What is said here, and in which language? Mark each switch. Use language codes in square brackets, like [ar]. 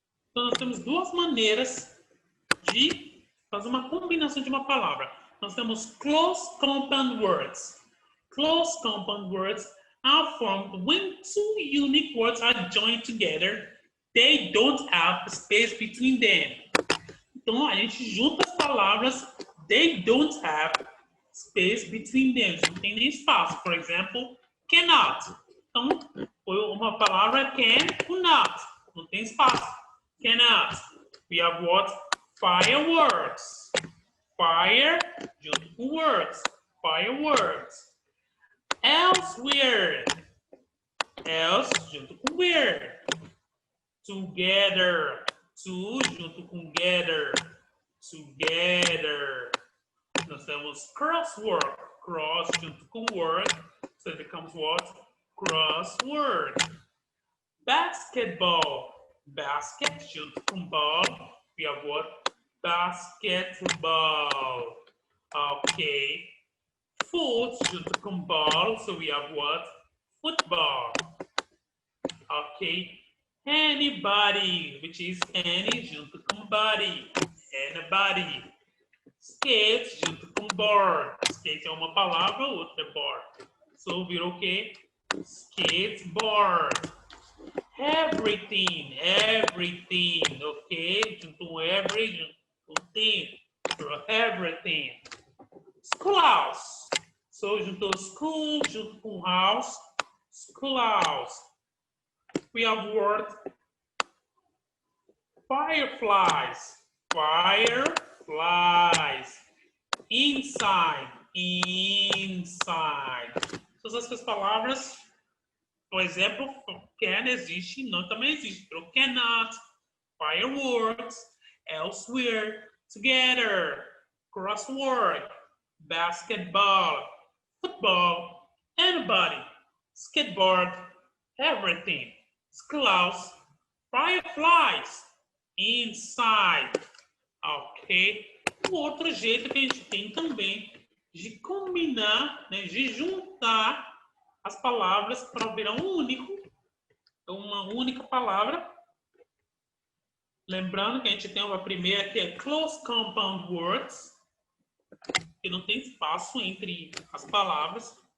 [pt] Então, nós temos duas maneiras de fazer uma combinação de uma palavra. Nós temos close compound words. [en] Close compound words are formed when two unique words are joined together. They don't have space between them. [pt] Então, a gente junta as palavras. [en] They don't have space between them. [pt] Não tem nem espaço. Por exemplo, cannot. Então, foi uma palavra can com not. Não tem espaço. [en] Cannot. We have what? Fireworks. [pt] Fire junto com words. Fireworks. Elsewhere. Else junto com where. Together. To junto com gather. Together. Nós temos crossword. Cross junto com word. [en] So it becomes what? Crossword. Basketball. [pt] Basket junto com ball. [en] We have what? Basketball. Ok. Foot junto com ball. So we have what? Football. Ok. Anybody, which is any junto com body. Anybody. Skate junto com board. [pt] Skate é uma palavra, outra é board. So virou o quê? Skateboard. [en] Everything, everything, ok? [pt] Junto com every, junto com thing. So everything. Schoolhouse. So juntou school junto com house. [en] Schoolhouse. We have word fireflies. Fireflies. Inside. Inside. [pt] Todas essas palavras, por exemplo, can existe, não também existe. [en] Pero cannot, fireworks, elsewhere, together, crossword, basketball, football, anybody, skateboard, everything, schoolhouse, fireflies, inside. Ok? [pt] Um outro jeito que a gente tem também de combinar, né, de juntar as palavras para virar uma única palavra. Lembrando que a gente tem uma primeira que é close compound words, que não tem espaço entre as palavras.